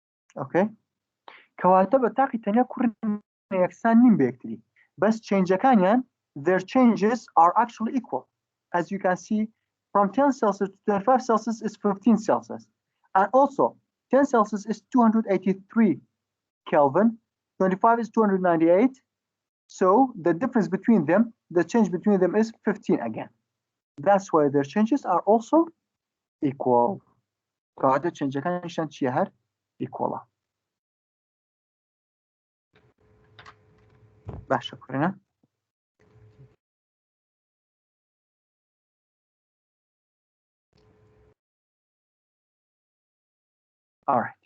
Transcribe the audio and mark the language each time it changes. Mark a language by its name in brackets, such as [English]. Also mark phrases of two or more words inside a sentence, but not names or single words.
[Central Kurdish] اوكي كواتە بە تاقی تەنیا کوڕ یەکسان نیم بە یەکتری بەس چێنجەکانیان [English] their changes are actually equal as you can see from 10 Celsius to 25 Celsius is 15 Celsius and also 10 Celsius is 283 Kelvin 25 is 298 so the difference between them the change between them is 15 again that's why their changes are also equal [Central Kurdish] کەواتە چێنجەکانیشان چیە هەر [English] equal [Central Kurdish] باشە کوڕێنە [English] alright